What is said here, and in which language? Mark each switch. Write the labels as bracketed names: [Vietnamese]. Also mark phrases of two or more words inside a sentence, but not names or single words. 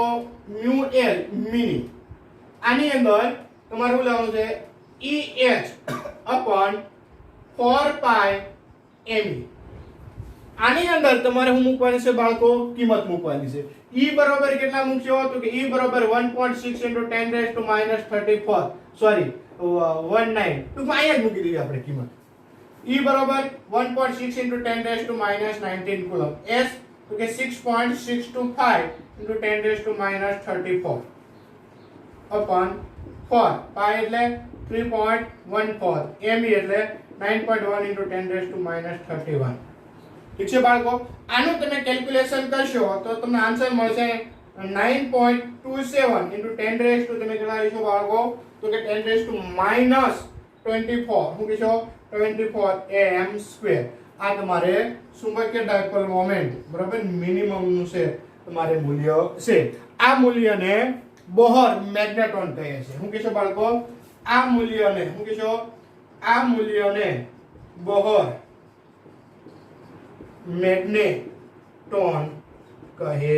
[Gujarati] μ l મિની. આની અંદર તમારે શું લેવાનું છે? eh/4π me. આની અંદર તમારે શું મૂકવાની છે બાળકો? કિંમત મૂકવાની છે. e બરાબર કેટલા મૂકશો? તો કે e બરાબર [English] 1.6 into 10 raised to minus 34 [Gujarati] સોરી 19 તો અહીંયા જ મૂકી દઈએ આપણે કિંમત. E બરાબર [English] 1.6 into 10 raised to minus 19 [Gujarati] કુલમ. S તો કે [English] 6.625 into 10 raised to minus 34 upon 4. [Gujarati] pi એટલે 3.14. me એટલે [English] 9.1 into 10 raised to minus 31. [Gujarati] ઠીક છે બાળકો, આનું તમે કેલ્ક્યુલેશન કરશો તો તમને આન્સર મળશે [English] 9.27 into 10 raised to [Gujarati] તમે કેટલા લઈશો બાળકો તો કે [English] 10 raised to minus 24 [Gujarati] શું કહેશો 24 [English] am square. [Gujarati] આ તમારે ચુંબકીય [English] dipole moment [Gujarati] બરાબર મિનિમમ નું છે તમારે મૂલ્ય છે. આ મૂલ્યને બોહર મેગ્નેટોન કહે છે. શું કહેશો બાળકો આ મૂલ્યને શું કહેશો આ મૂલ્યને બોહર મેગ્નેટોન કહે છે.